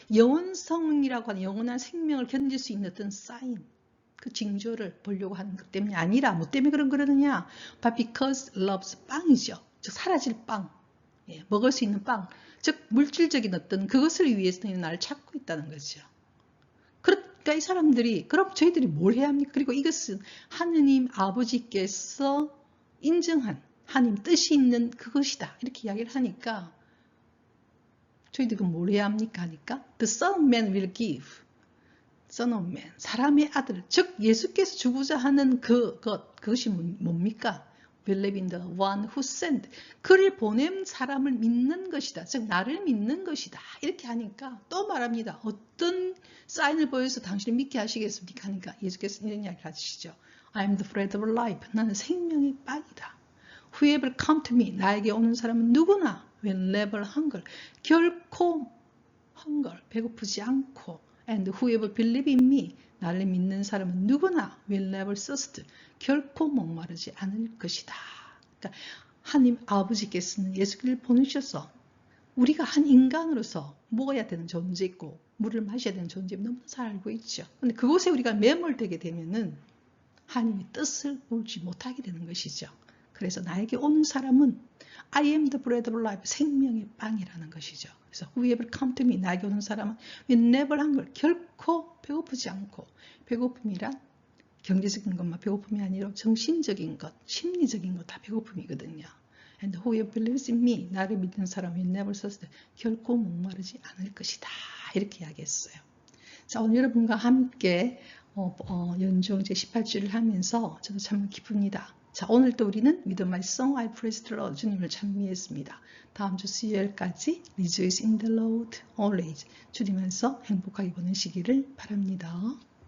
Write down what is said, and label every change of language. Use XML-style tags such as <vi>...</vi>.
<ko>영원성이라고 하는 영원한 생명을 견딜 수 있는 어떤 사인, 그 징조를 보려고 하는 것 때문이 아니라, 뭐 때문에 그러느냐?</ko> <en>But because loves 빵이죠.</en> <ko>즉, 사라질 빵, 예, 먹을 수 있는 빵, 즉, 물질적인 어떤 그것을 위해서 나를 찾고 있다는 거죠. 그러니까 이 사람들이, 그럼 저희들이 뭘 해야 합니까? 그리고 이것은 하느님 아버지께서 인정한 하나님 뜻이 있는 그것이다. 이렇게 이야기를 하니까 저희들이 뭘 해야 합니까? 하니까</ko> <en>The Son of Man will give. Son of Man.</en> <ko>사람의 아들. 즉 예수께서 주고자 하는 그것이 뭡니까?</ko> <en>Believe in the one who sent.</en> <ko>그를 보낸 사람을 믿는 것이다. 즉 나를 믿는 것이다. 이렇게 하니까 또 말합니다. 어떤 사인을 보여서 당신을 믿게 하시겠습니까? 하니까 예수께서 이런 이야기를 하시죠.</ko> <en>I am the bread of life.</en> <ko>나는 생명의 빵이다.</ko> <en>Whoever come to me.</en> <ko>나에게 오는 사람은 누구나</ko> <en>will never hunger.</en> <ko>결코 hunger. 배고프지 않고</ko> <en>and whoever believe in me.</en> <ko>나를 믿는 사람은 누구나</ko> <en>will never thirst.</en> <ko>결코 목마르지 않을 것이다. 그러니까 하나님 아버지께서는 예수를 보내셔서 우리가 한 인간으로서 먹어야 되는 존재있고 물을 마셔야 되는 존재를 너무 잘 알고 있죠. 근데 그곳에 우리가 매몰되게 되면은 하나님의 뜻을 볼지 못하게 되는 것이죠. 그래서 나에게 오는 사람은</ko> <en>I am the bread of life,</en> <ko>생명의 빵이라는 것이죠. 그래서</ko> <en>whoever come to me,</en> <ko>나에게 오는 사람은</ko> <en>will never hunger,</en> <ko>결코 배고프지 않고, 배고픔이란 경제적인 것만 배고픔이 아니라 정신적인 것, 심리적인 것 다 배고픔이거든요.</ko> <en>And whoever believes in me,</en> <ko>나를 믿는 사람</ko> <en>will never thirst,</en> <ko>결코 목마르지 않을 것이다. 이렇게 이야기했어요. 자, 오늘 여러분과 함께 연중 이제 18주를 하면서 저도 참 기쁩니다. 자, 오늘 또 우리는</ko> <en>With my song I praise the Lord,</en> <ko>주님을 찬미했습니다. 다음 주 수요일까지</ko> <en>Rejoice in the Lord always,</en> <ko>주님 안에서 행복하게 보내시기를 바랍니다.</ko>